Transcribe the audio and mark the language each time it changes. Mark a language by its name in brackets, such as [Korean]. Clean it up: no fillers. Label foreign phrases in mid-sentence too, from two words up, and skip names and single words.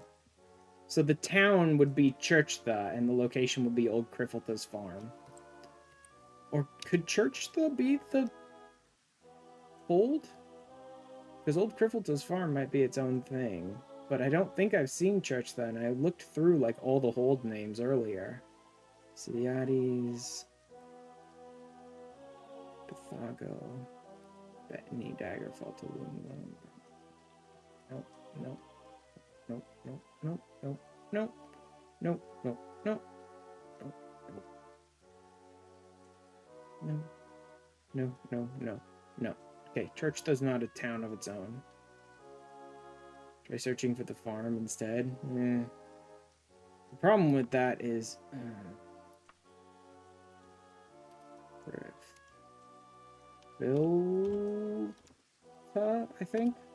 [English] So the town would be Churchtha, and the location would be Old Criffleta's farm. Or could Churchtha be the hold? Because Old Criffleta's farm might be its own thing. But I don't think I've seen Churchtha, and I looked through like all the hold names earlier. Sidiades, Pythago, Bettany, Daggerfall, Tulum. Nope, nope, nope, nope, nope, nope, nope, nope, nope, nope, nope, nope, no, no, no, no. Okay, Churchtha's not a town of its own. Try searching for the farm instead. The problem with that is... Philta, I think?